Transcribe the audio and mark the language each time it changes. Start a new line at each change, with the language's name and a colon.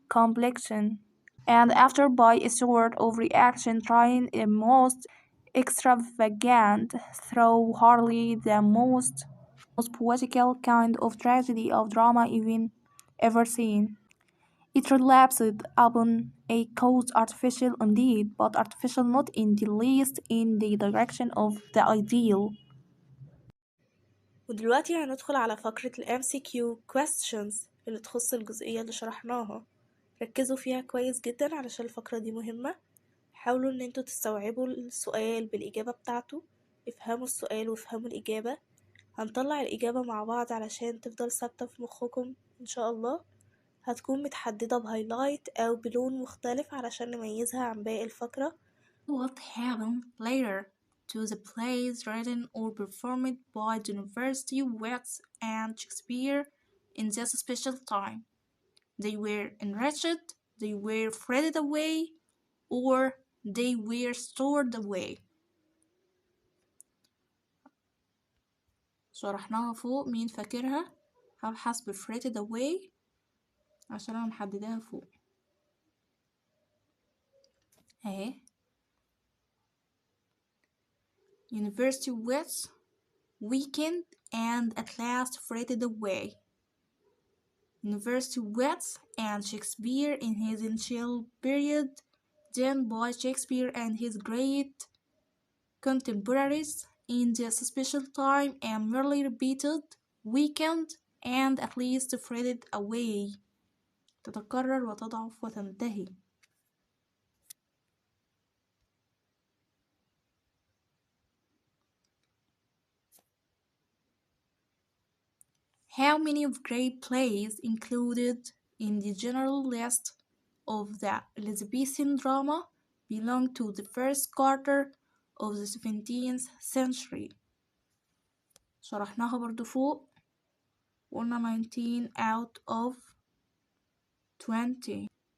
English: complexion, and after by a sort of reaction trying a most extravagant, though hardly the most poetical kind of tragedy of drama even ever seen. It relapsed upon a cause artificial indeed, but artificial not in the least in the direction of the ideal.
Arabic: ودلوقتي هندخل على فقرة ال
English: MCQ questions
Arabic: اللي تخص الجزئية اللي شرحناها. ركزوا فيها كويس جدا علشان الفقرة دي مهمة. حاولوا ان انتوا تستوعبوا السؤال بالإجابة بتاعته، افهموا السؤال وافهموا الإجابة. هنطلع الإجابة مع بعض علشان تفضل ثابتة في مخكم إن شاء الله. هتكون متحددة بهايلايت أو بلون مختلف علشان نميزها عن باقي الفقرة.
English: What happened later to the plays written or performed by the university wits and Shakespeare in this special time? They were enriched, they were frittered away, or they were stored away.
Arabic: شرحناها فوق، مين فاكرها؟ هبحث ب
English: frittered away
Arabic: عشان انا محدداها فوق اهي.
English: University wits weakened and at last frittered away. University wits and Shakespeare in his initial period, then by Shakespeare and his great contemporaries in this special time and merely repeated, weakened, and at least frittered away.
Arabic: تتكرر وتضعف وتنتهي.
English: How many of great plays included in the general list of the Elizabethan drama belong to the first quarter of the 17th century?
Arabic: شرحناها برضو فوق، قلنا 19
English: out of
Arabic: 20.